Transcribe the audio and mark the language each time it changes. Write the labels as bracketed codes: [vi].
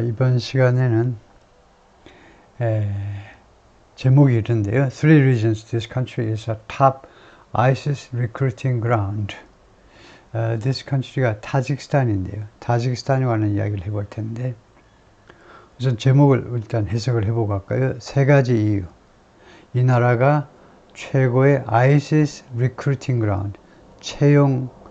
[ko] 이번 시간에는 에, 제목이 이런데요. [en] Three reasons this country is a top ISIS recruiting ground. This country [ko] 가 타직스탄인데요. 타직스탄에 관한 이야기를 해볼 텐데 우선 제목을 일단 해석을 해보고 갈까요? 세 가지 이유. 이 나라가 최고의 ISIS [en] recruiting ground.